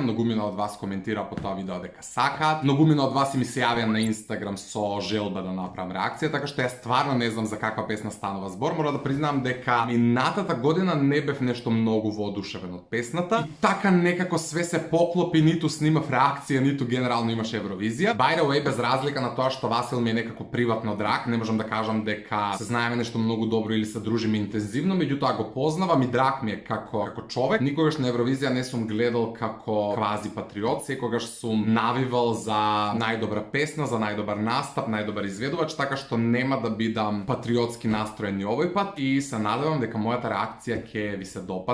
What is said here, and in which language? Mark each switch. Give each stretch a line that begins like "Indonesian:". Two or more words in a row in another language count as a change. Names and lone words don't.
Macedonian: Многумина од вас коментира по тоа видео дека сакаат. Многумина од вас и ми се јавија на Инстаграм со желба да направам реакција, така што ја стварно не знам за каква песна станува збор. Мора да признам дека минатата година не бев нешто многу воодушевен од песната. И така некако све се поклопи, ниту снимав реакција, ниту генерално имаше Евровизија.
English: By the way,
Macedonian: без разлика на тоа што Васил ми е некако приватно драг, не можам да кажам дека се знаеме нешто многу добро или се дружиме интензивно, меѓутоа го познавам и драг ми е како човек. Никогаш на Евровизија не сум гледал како квази патриот, секогаш сум навивал за најдобра песна, за најдобар настап, најдобар изведувач, така што нема да бидам патриотски настроен и овој пат и се надевам дека мојата реакција ќе ви се допадне.